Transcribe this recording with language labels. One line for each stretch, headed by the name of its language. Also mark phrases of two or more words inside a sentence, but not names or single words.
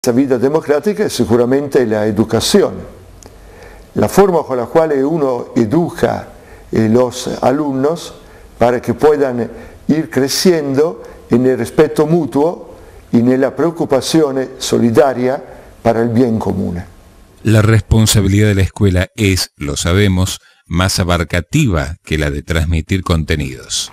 Italian: Questa vita democratica è sicuramente l'educazione, la forma con la quale uno educa
Spanish: los alumnos para que puedan ir creciendo en el respeto mutuo y en la preocupación solidaria para el bien común. La responsabilidad de la escuela es, lo sabemos, más abarcativa que la de transmitir contenidos.